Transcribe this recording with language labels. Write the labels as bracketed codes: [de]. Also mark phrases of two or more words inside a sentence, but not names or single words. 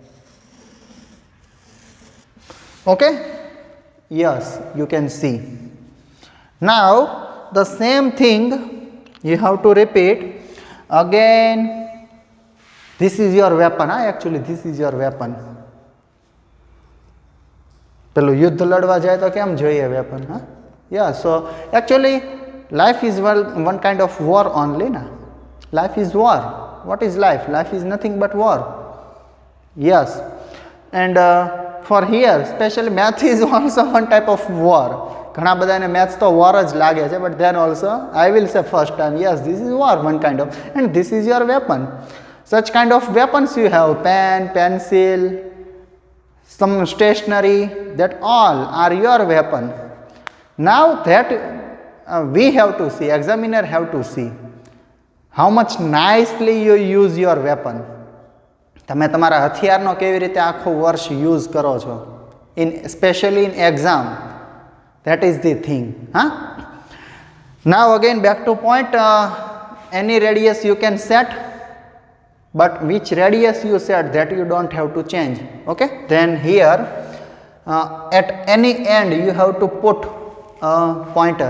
[en] Okay, yes, you can see. Now the same thing you have to repeat again. This is your weapon. Actually this is your weapon. [gu] પેલું યુદ્ધ લડવા જાય તો કેમ જોઈએ વેપન? [en] Yeah, so actually life is one kind of war only na. Life is war. What is life? Life is nothing but war. Yes, and for here especially math is also one type of war. [gu] ઘણા બધાને મેથ્સ તો વોર જ લાગે છે, [en] but then also I will say first time, yes, this is war one kind of, and this is your weapon. Such kind of weapons you have, pen, pencil, some stationery, that all are your weapon. Now that we have to see, examiner have to see how much nicely you use your weapon. [gu] તમે તમારા હથિયારનો કેવી રીતે આખો વર્ષ યુઝ કરો છો, [en] especially in exam. That is the thing. Now again back to point, any radius you can set, but which radius you set that you don't have to change. Okay, then here at any end you have to put a pointer.